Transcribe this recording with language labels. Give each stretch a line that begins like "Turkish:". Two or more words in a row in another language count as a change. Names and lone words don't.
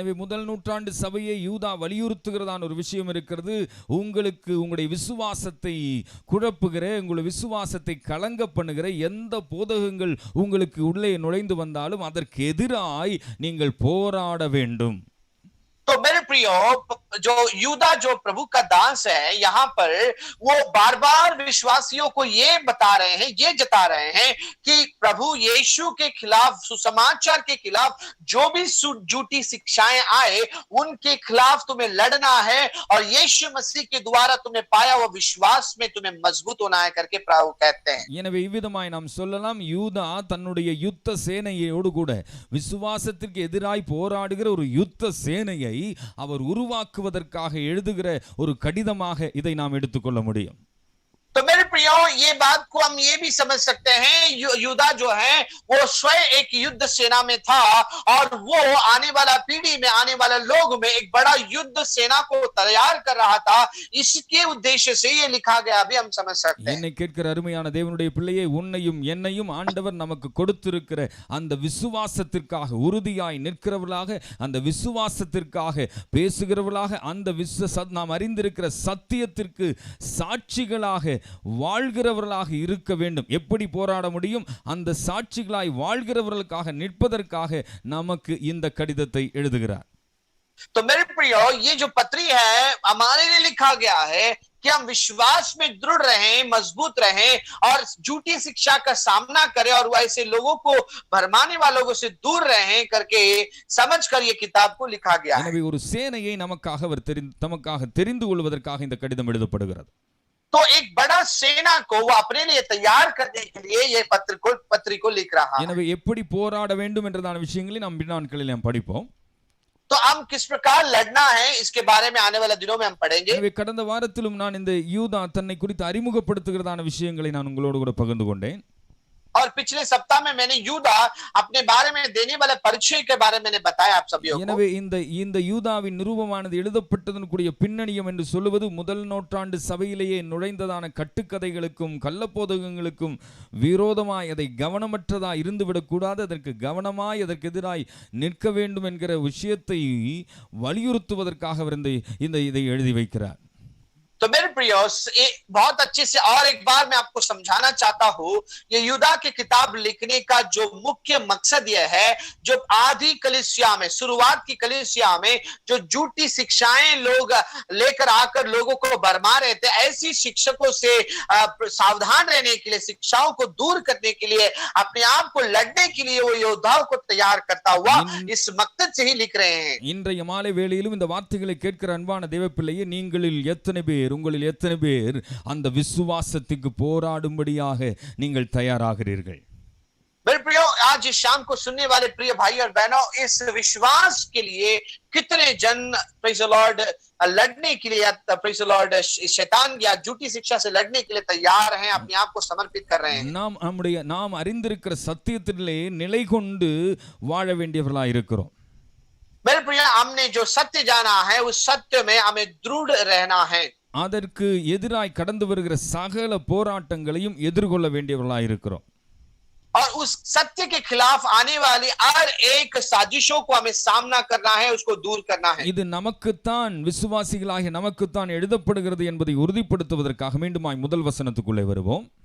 Tamil: எனவே முதல் நூற்றாண்டு சபையை யூதா வலியுறுத்துகிறதான ஒரு விஷயம் இருக்கிறது. உங்களுக்கு உங்களுடைய விசுவாசத்தை குழப்புகிற, உங்களுடைய விசுவாசத்தை கலங்க பண்ணுகிற எந்த போதகங்கள் உங்களுக்கு உள்ளே நுழைந்து வந்தாலும் அதற்கு எதிராய் நீங்கள் போராட வேண்டும்.
Hindi: तो मेरे प्रियो, जो यूदा जो प्रभु का दास है यहाँ पर वो बार बार विश्वासियों को ये बता रहे हैं, ये जता रहे हैं कि प्रभु यीशु के खिलाफ, सुसमाचार के खिलाफ जो भी झूठी शिक्षाएं आए उनके खिलाफ तुम्हें लड़ना है और यीशु मसीह के द्वारा तुमने पाया वो विश्वास में तुम्हें मजबूत होना है करके प्रभु कहते हैं.
Tamil: எனவே இவ்விதமாய் நாம் சொல்லலாம், யூதா தன்னுடைய யுத்த சேனையோடு கூட விசுவாசத்திற்கு எதிராய் போராடுகிற ஒரு யுத்த சேனையை அவர் உருவாக்குவதற்காக எழுதுகிற ஒரு கடிதமாக இதை நாம் எடுத்துக்கொள்ள முடியும்.
Hindi: तो मेरे प्रियो, ये बात को हम ये भी समझ सकते हैं, यूदा जो है वो स्वयं एक युद्ध सेना में था और वो आने वाला पीढ़ी में, आने वाले लोग में एक बड़ा युद्ध सेना को तैयार कर रहा था. इसके उद्देश्य से ये लिखा गया भी हम समझ सकते हैं.
Tamil: என்னை கேட்கிற அருமையான தேவனுடைய பிள்ளையே, உன்னையும் என்னையும் ஆண்டவர் நமக்கு கொடுத்திருக்கிற அந்த விசுவாசத்திற்காக உறுதியாய் நிற்கிறவர்களாக, அந்த விசுவாசத்திற்காக பேசுகிறவர்களாக, அந்த நாம் அறிந்திருக்கிற சத்தியத்திற்கு சாட்சிகளாக வாழ்கிறவர்களாக இருக்க வேண்டும். எப்படி போராட முடியும்? அந்த சாட்சிகளாய் வாழ்கிறவர்களுக்காக நிற்பதற்காக நமக்கு இந்த கடிதத்தை எழுதுகிறார்.
Hindi: तो मेरे प्रियो, ये जो पत्री है हमारे लिए लिखा गया है कि हम विश्वास में दृढ़ रहें, मजबूत रहें और झूठी शिक्षा का सामना करें और ऐसे लोगों को भरमाने वालों से दूर रहें करके समझकर ये किताब को लिखा गया है.
Tamil: எனவே ஒரு சேனையை நமக்காக தெரிந்து கொள்வதற்காக இந்த கடிதம் எழுதப்படுகிறது.
Hindi: तो एक बड़ा सेना को वो अपने लिए तैयार करने के लिए ये पत्री को लिख रहा है.
Tamil: எனவே எப்படி போராட வேண்டும் என்றதான விஷயங்களை நாம் பின்னாட்களில் நாம் படிப்போம்.
Hindi: तो हम किस प्रकार लड़ना है इसके बारे में आने वाले दिनों में हम पढ़ेंगे.
Tamil: எனவே கடந்த வாரத்திலும் நான் இந்த யூதா தன்னை குறித்து அறிமுகப்படுத்துகிறதான விஷயங்களை நான் உங்களோடு கூட பகிர்ந்து கொண்டேன்.
Hindi: और पिछले सप्ताह में मैंने यूदा अपने बारे में देने वाले परिचय के बारे में बताया आप सभी को.
Tamil: எனவே இந்த யூதாவின் நிருபமானது எழுதப்பட்டதன் கூடிய பின்னணியம் என்று சொல்லுவது முதல் நூற்றாண்டு சபையிலேயே நுழைந்ததான கட்டுக்கதைகளுக்கும் கள்ளப்போதகங்களுக்கும் விரோதமாய் அதை கவனமற்றதாய் இருந்துவிடக் கூடாது, அதற்கு கவனமாய் அதற்கு எதிராய் நிற்க வேண்டும் என்கிற விஷயத்தை வலியுறுத்துவதற்காக அவர் இதை எழுதி வைக்கிறார்.
Hindi: तो मेरे प्रियो, बहुत अच्छे से और एक बार मैं आपको समझाना चाहता हूँ, ये यूदा की किताब लिखने का जो मुख्य मकसद यह है, जो आदि कलीसिया में, शुरुआत की कलीसिया में जो झूठी शिक्षाएं लोग लेकर आकर लोगों को भरमा रहे थे, ऐसी शिक्षकों से सावधान रहने के लिए, शिक्षाओं को दूर करने के लिए, अपने आप को लड़ने के लिए वो योद्धाओं को तैयार करता हुआ इस मकसद से ही लिख रहे हैं.
Tamil: இன்றைய மாலை வேளையிலும் இந்த வார்த்தைகளை கேட்கிற அன்பான தேவப்பிள்ளையே, நீங்களில் எத்தனை பேர், உங்களில் எத்தனை பேர் அந்த விசுவாசத்துக்கு போராடும்படியாக நீங்கள் தயாராகிறீர்கள்?
Hindi: मेरे प्रियो, आज इस शाम को सुनने वाले प्रिय भाई और बहनों, इस विश्वास के लिए कितने जन
English: Praise the Lord
Hindi: लड़ने के लिए,
English: Praise the Lord
Hindi: शैतान या झूठी शिक्षा से लड़ने के लिए तैयार हैं, अपने आप को समर्पित कर रहे हैं.
Tamil: நாம் அறிந்திருக்கிற சத்தியத்திலே நிலை கொண்டு வாழ வேண்டியவர்களாய் இருக்கிறோம்.
Hindi: मेरे प्रिय, हमने जो सत्य जाना है उस सत्य में हमें दृढ़ रहना है.
Tamil: அதற்கு எதிராய் கடந்து வருகிற சகல போராட்டங்களையும் எதிர்கொள்ள வேண்டியவர்களாய் இருக்கிறோம்.
Hindi: और उस सत्य के खिलाफ आने वाली हर एक साजिशों को हमें सामना करना है, उसको दूर करना है.
Tamil: இது நமக்குத்தான், விசுவாசிகளாகிய நமக்குத்தான் எழுதப்படுகிறது என்பதை உறுதிப்படுத்துவதற்காக மீண்டுமாய் முதல் வசனத்துக்குள்ளே வருவோம்.